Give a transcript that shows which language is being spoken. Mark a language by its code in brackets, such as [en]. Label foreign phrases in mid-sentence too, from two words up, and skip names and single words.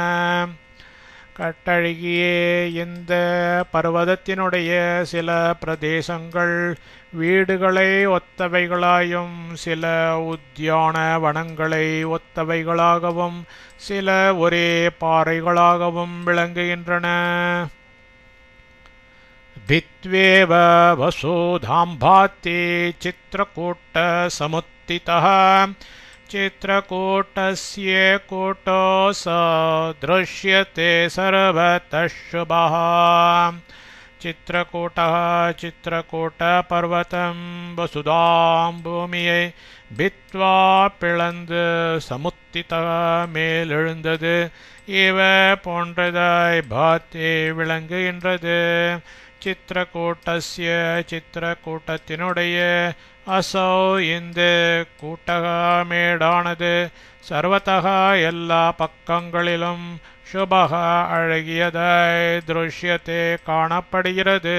[ta] கட்டழகியே இந்த பர்வதத்தினுடைய சில பிரதேசங்கள் வீடுகளை ஒத்தவைகளாயும் சில உத்யான வனங்களை ஒத்தவைகளாகவும் சில ஒரே பாறைகளாகவும் விளங்குகின்றன. [sa] भित्वेव वसुधाम्भाति चित्रकूट समुत्थितः चित्रकूटस्य कूटो स दृश्यते सर्वतः शुभः. चित्रकूटः चित्रकूटपर्वतं वसुधां [ta] भूमिயை भित्वा பிளந்து சமுத்திதः மேலெழுந்தது இவ போன்றதாய் பாத்தி விளங்குகின்றது. சித்திரக்கூட்டஸ்ய சித்திரக்கூட்டத்தினுடைய அசௌ இந்த கூட்டக மேடானது சர்வதக எல்லா பக்கங்களிலும் சுபக அழகியதாய் திருஷ்யத்தை காணப்படுகிறது.